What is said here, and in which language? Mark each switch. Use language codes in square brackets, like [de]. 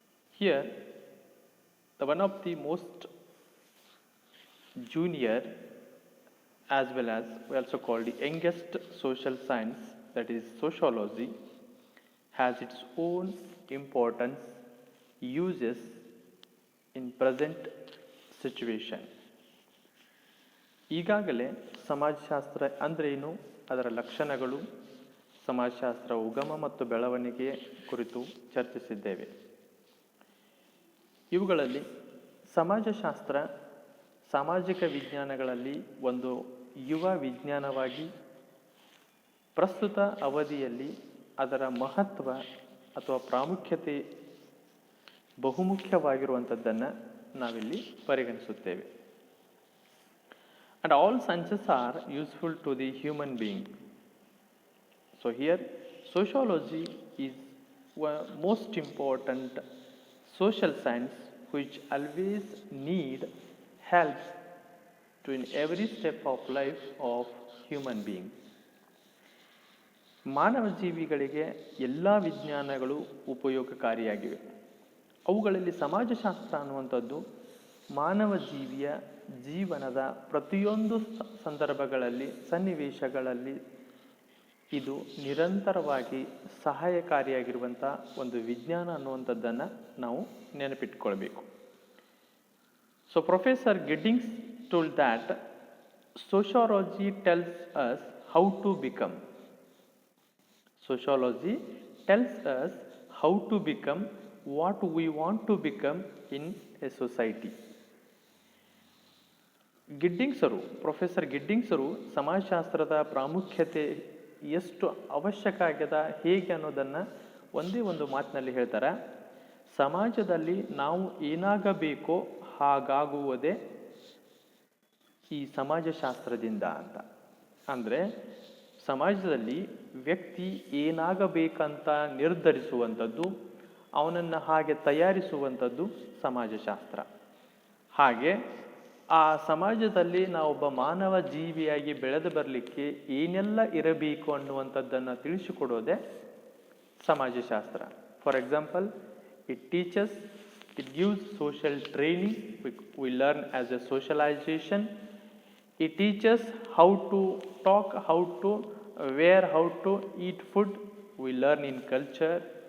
[en] Here, the one of the most junior as well as we also call the youngest social science, that is sociology, has its own importance, uses in present situation. [kn] ಈಗಾಗಲೇ ಸಮಾಜಶಾಸ್ತ್ರ ಅಂದರೆ ಏನು, ಅದರ ಲಕ್ಷಣಗಳು, ಸಮಾಜಶಾಸ್ತ್ರ ಉಗಮ ಮತ್ತು ಬೆಳವಣಿಗೆ ಕುರಿತು ಚರ್ಚಿಸಿದ್ದೇವೆ. ಇವುಗಳಲ್ಲಿ ಸಮಾಜಶಾಸ್ತ್ರ ಸಾಮಾಜಿಕ ವಿಜ್ಞಾನಗಳಲ್ಲಿ ಒಂದು ಯುವ ವಿಜ್ಞಾನವಾಗಿ ಪ್ರಸ್ತುತ ಅವಧಿಯಲ್ಲಿ ಅದರ ಮಹತ್ವ ಅಥವಾ ಪ್ರಾಮುಖ್ಯತೆ ಬಹುಮುಖ್ಯವಾಗಿರುವಂಥದ್ದನ್ನು ನಾವಿಲ್ಲಿ ಪರಿಗಣಿಸುತ್ತೇವೆ. [en] And all sciences are useful to the human being. So here sociology is one most important social science which always need help to in every step of life of human being. [kn] ಮಾನವ ಜೀವಿಗಳಿಗೆ ಎಲ್ಲ ವಿಜ್ಞಾನಗಳು ಉಪಯೋಗಕಾರಿಯಾಗಿವೆ. ಅವುಗಳಲ್ಲಿ ಸಮಾಜಶಾಸ್ತ್ರ ಅನ್ನುವಂಥದ್ದು ಮಾನವ ಜೀವಿಯ ಜೀವನದ ಪ್ರತಿಯೊಂದು ಸಂದರ್ಭಗಳಲ್ಲಿ, ಸನ್ನಿವೇಶಗಳಲ್ಲಿ ಇದು ನಿರಂತರವಾಗಿ ಸಹಾಯಕಾರಿಯಾಗಿರುವಂಥ ಒಂದು ವಿಜ್ಞಾನ ಅನ್ನುವಂಥದ್ದನ್ನು ನಾವು ನೆನಪಿಟ್ಕೊಳ್ಬೇಕು. [en] So Professor Giddings told that sociology tells us how to become. Sociology tells us how to become what we want to become in a society. [kn] ಗಿಡ್ಡಿಂಗ್ಸರು, professor ಗಿಡ್ಡಿಂಗ್ಸರು ಸಮಾಜಶಾಸ್ತ್ರದ ಪ್ರಾಮುಖ್ಯತೆ ಎಷ್ಟು ಅವಶ್ಯಕ ಆಗ್ಯದ, ಹೇಗೆ ಅನ್ನೋದನ್ನು ಒಂದೇ ಒಂದು ಮಾತಿನಲ್ಲಿ ಹೇಳ್ತಾರೆ. ಸಮಾಜದಲ್ಲಿ ನಾವು ಏನಾಗಬೇಕೋ ಹಾಗಾಗುವುದೇ ಈ ಸಮಾಜಶಾಸ್ತ್ರದಿಂದ ಅಂತ. ಅಂದರೆ ಸಮಾಜದಲ್ಲಿ ವ್ಯಕ್ತಿ ಏನಾಗಬೇಕಂತ ನಿರ್ಧರಿಸುವಂಥದ್ದು, ಅವನನ್ನು ಹಾಗೆ ತಯಾರಿಸುವಂಥದ್ದು ಸಮಾಜಶಾಸ್ತ್ರ. ಹಾಗೆ ಆ ಸಮಾಜದಲ್ಲಿ ನಾವೊಬ್ಬ ಮಾನವ ಜೀವಿಯಾಗಿ ಬೆಳೆದು ಬರಲಿಕ್ಕೆ ಏನೆಲ್ಲ ಇರಬೇಕು ಅನ್ನುವಂಥದ್ದನ್ನು ತಿಳಿಸಿಕೊಡೋದೇ ಸಮಾಜಶಾಸ್ತ್ರ. [en] For example, it teaches, it gives social training, we learn as a socialization. It teaches how to talk, how to wear, how to eat food, we learn in culture.